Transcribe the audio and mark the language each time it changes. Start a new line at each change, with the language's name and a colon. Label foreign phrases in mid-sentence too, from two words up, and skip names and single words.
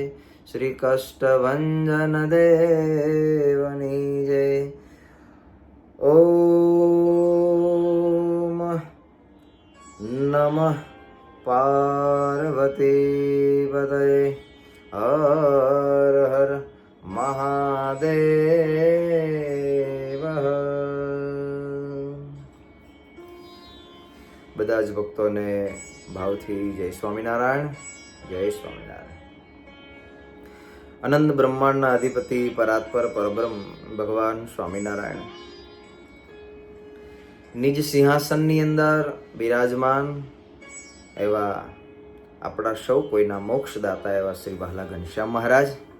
Gujarati: શ્રી કષ્ટભંજન દેવની જય.
Sanskrit: ओम नमः पार्वती पतये. हर हर મહાદેવ.
Gujarati: બધા જ ભક્તોને ભાવથી જય સ્વામિનારાયણ. જય સ્વામિનારાયણ. અનંત બ્રહ્માંડના અધિપતિ પરાત્પર પરબ્રહ્મ ભગવાન સ્વામિનારાયણ નિજ સિંહાસનની અંદર બિરાજમાન એવા આપણા સૌ કોઈના મોક્ષદાતા એવા શ્રી બહાલા ઘનશ્યામ મહારાજ,